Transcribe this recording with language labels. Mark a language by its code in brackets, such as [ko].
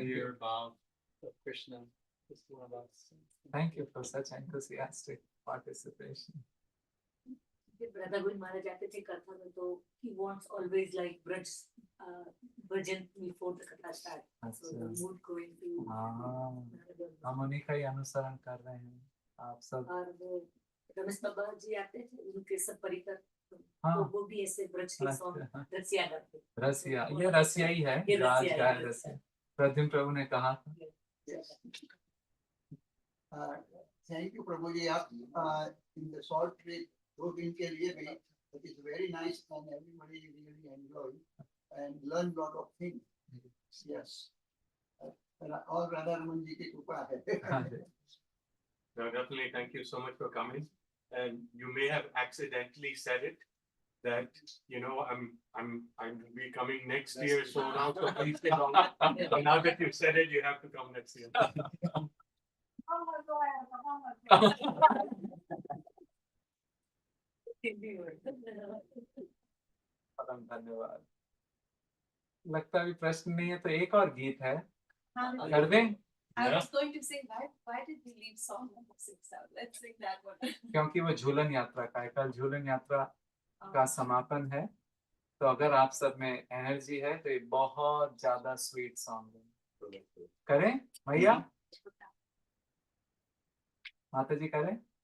[en] Your vow of Krishna is one of us. Thank you for such enthusiastic participation. Brother Maharaj [hi] जाते थे कथा में तो [en] he wants always like bhajan before the katha start. So the mood going to. [hi] हाँ, हम उन्हीं का ही अनुसरण कर रहे हैं आप सब. और वो रमेश बाबा जी आते थे उनके सब परिकर हाँ. तो वो भी ऐसे ब्रज के सॉन्ग रसिया गाते. रसिया, ये रसिया ही है. ये रसिया राज गाय रसिया. प्रद्युम्न प्रभु ने कहा था. [en] Thank you, Prabhu ji. आप in the short trip [hi] 2 दिन के लिए भी [en] it is very nice and everybody really enjoy and learn lot of things. Yes. [hi] और राधा रमन जी की कृपा है. [en] No, definitely, thank you so much for coming. And you may have accidentally said it that I'm be coming next year. So now, so please come. And now that you've said it, you have to come next year. [hi] परम धन्यवाद. लगता है प्रश्न नहीं है तो एक और गीत है, कर दें. [en] I was going to say, why did we leave song number 6 out? Let's sing that one. [hi] क्योंकि वो झूलन यात्रा का है. कल झूलन यात्रा का समापन है, तो अगर आप सब में एनर्जी है तो ये बहुत ज्यादा स्वीट सॉन्ग है. करें भैया, माता जी करें.